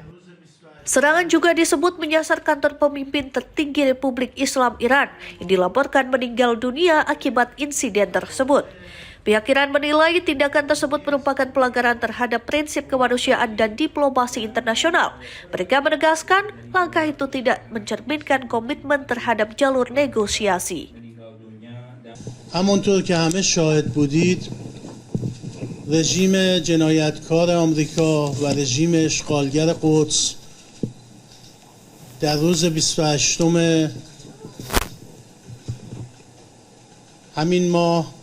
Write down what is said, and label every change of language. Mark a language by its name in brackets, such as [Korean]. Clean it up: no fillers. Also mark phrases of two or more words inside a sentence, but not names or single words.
[Indonesian] Serangan juga disebut menyasar kantor pemimpin tertinggi Republik Islam Iran yang dilaporkan meninggal dunia akibat insiden tersebut. Pihak Iran menilai tindakan tersebut merupakan pelanggaran terhadap prinsip kemanusiaan dan diplomasi internasional. Mereka menegaskan langkah itu tidak mencerminkan komitmen terhadap jalur negosiasi. [Persian] همونطور که همه شاهد بودید رژیم جنایتکار آمریکا و رژیم اشغالگر قدس در روز 28 همین ماه